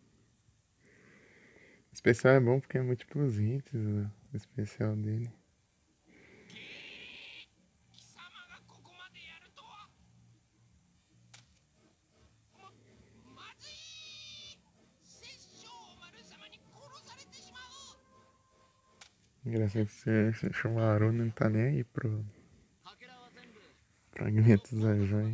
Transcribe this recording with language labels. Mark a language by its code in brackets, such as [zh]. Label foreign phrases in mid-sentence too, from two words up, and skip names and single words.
[pt] O especial é bom porque é múltiplos hits, o especial dele. [ja] 貴様がここまでやるとは。まずい。殺生丸様に殺されてしまう。 [pt] Engraçado que você chama a Aruna, não tá nem aí pro [ja] かけらは全部 [pt] fragmentos da joia.